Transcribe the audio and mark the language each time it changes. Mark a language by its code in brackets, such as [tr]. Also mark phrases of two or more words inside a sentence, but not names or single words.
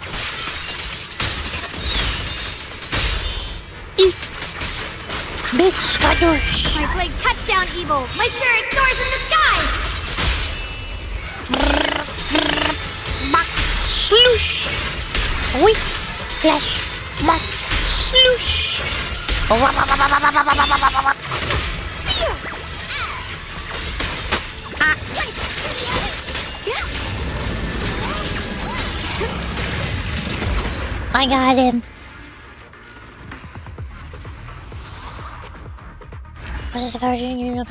[en] Big Skadoosh. My blade cuts down evil. My spirit soars in the sky. Bonk. Sloosh. Wing. Slash. Bonk. Sloosh. Wap, wap, wap, wap, wap, wap, wap, wap, wap, wap. I got him. What is the version you know?